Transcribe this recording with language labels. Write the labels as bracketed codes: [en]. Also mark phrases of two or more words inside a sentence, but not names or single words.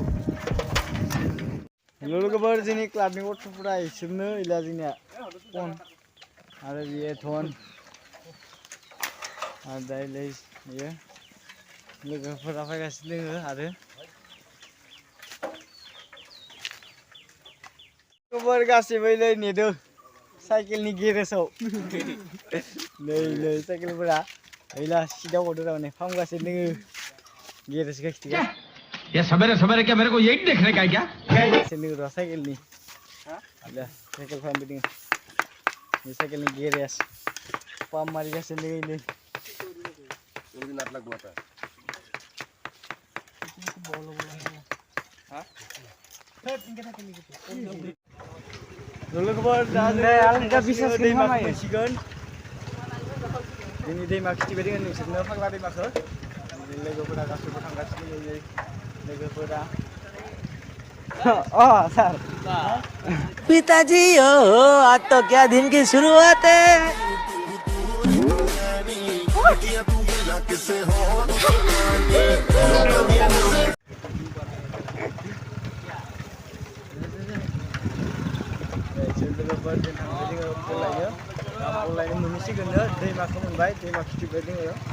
[brx] हेल' लोगोफोर जोंनि क्लाबनि गथ'फोरा इसोरनो इला जोंनिया फन आरो बियो धन आरो दाइलै बियो लोगोफोरा फैगासिनो दोङो आरो लोगोफोर गासैबो नै नेदों साइकेलनि गेरेजाव नै साइकेलफोरा ओइला सिदाव हरदों थारमाने फाहामगासिनो दोङो गेरेज गाखिथिगा [hi] ये सवेरे सवेरे क्या मेरे को यही देखने का है क्या [brx] सेंडोरा साइकेलनि दा साइकेल फाहामबाय दोङो बे साइकेलनि गेरेज पाम्प मारिगासिनो दोङो नै लोगोफोर दा दैमा मोनसिगोन जोंनि दैमा खिथिबाय दोङो नोंसोरनो फाग्ला दैमाखौ लोगोफोरा गासैबो थांगासिनो दङ लोगोफोरा सर [hi] पिताजी हो आज तो क्या दिन की शुरुआत है [brx] लोगोफोर जों थांबाय दोङो बल लायनो मोनहैसिगोननो दैमाखौ मोनबाय दैमा खिथिबाय दोङो